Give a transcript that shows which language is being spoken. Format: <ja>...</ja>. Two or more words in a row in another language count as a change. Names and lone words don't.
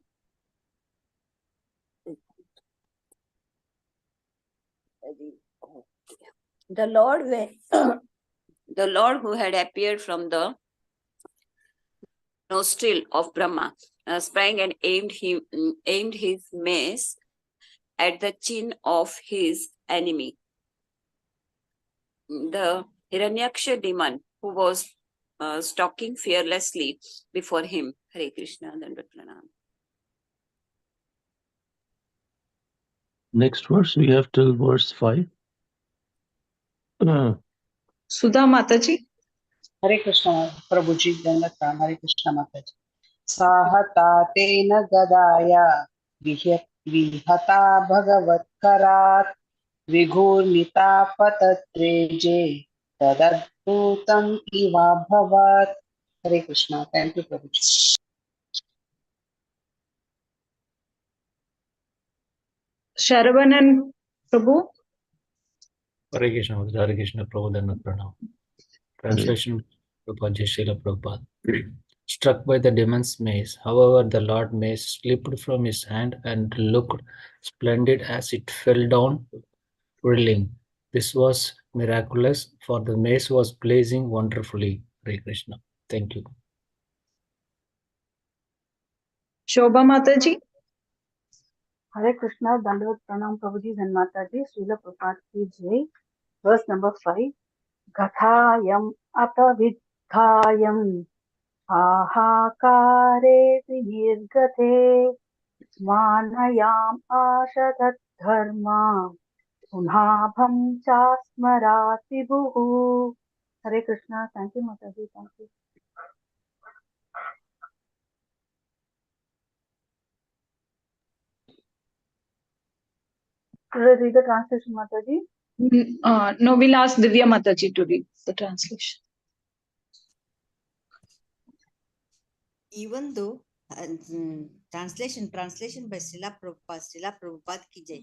<en>The Lord, the Lord who had appeared from the nostril of Brahma sprang and aimed his mace at the chin of his enemy, the Hiranyaksha demon, who was stalking fearlessly before him.</en> <hi>हरे कृष्ण, दंडवत प्रणाम.</hi> <en>Next verse, we have till verse 5. Sudha Mataji.</en> <hi>हरे कृष्ण प्रभु जी दंडवत प्रणाम. हरे कृष्ण माता जी.</hi> <sa>साहता तेन गदाया विहता भगवत्करात् विघूर्णिता पतत्रेजे तदद्भुतम् इवाभवत्.</sa> <hi>हरे कृष्ण.</hi> <en>Thank you</en> <hi>प्रभु जी. Sharavanan Prabhu. हरे कृष्ण, प्रभु धन्वत प्रणाम.</hi> <en>Translation Prabhupada Srila Prabhupada. Struck by the demon's mace, however, the Lord mace slipped from his hand and looked splendid as it fell down, whirling. This was miraculous, for the mace was blazing wonderfully.</en> <hi>हरे कृष्ण.</hi> <en>Thank you. Shobha Mataji.</en> <hi>हरे कृष्णा दंडवत प्रणाम प्रभु जी धन्माता जी. श्रील प्रपात की जय.</hi> <en>verse number</en> <hi>5.</hi> <sa>कथायम अपविद्धायम हाहाकारे विनिर्गते मानयाम आशतत् धर्मा पुनाभं चास्मरात् विभुः.</sa> <hi>हरे कृष्णा.</hi> <en>Thank you</en> <hi>माता जी.</hi> <en>Thank you. Read the translation, Mataji. No, we'll ask Divya Mataji to read the translation. Even though translation by</en> <hi>श्रील प्रभुपाद की जय.</hi>